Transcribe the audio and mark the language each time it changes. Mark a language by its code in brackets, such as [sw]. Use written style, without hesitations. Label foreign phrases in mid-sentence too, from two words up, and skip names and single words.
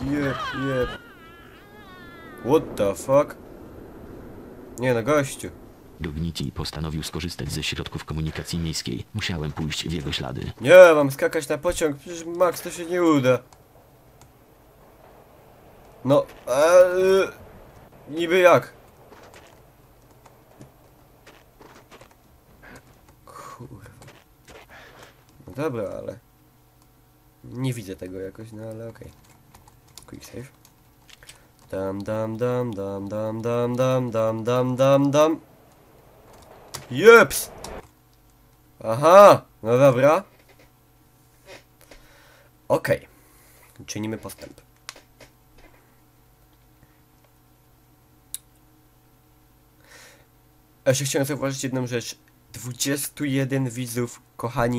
[en] What the fuck? [pl] Nie no, gościu. Dogniti postanowił skorzystać ze środków komunikacji miejskiej. Musiałem pójść w jego ślady. Nie, mam skakać na pociąg, przecież Max, to się nie uda. No, niby jak? Kurwa. No dobra, ale... Nie widzę tego jakoś, no ale okej. [en] Quick save. Dam dam dam dam dam dam dam dam dam dam dam. [pl] Jeps! Aha! No dobra. Okej. Czynimy postęp. Jeszcze chciałem zauważyć jedną rzecz. 21 widzów, kochani.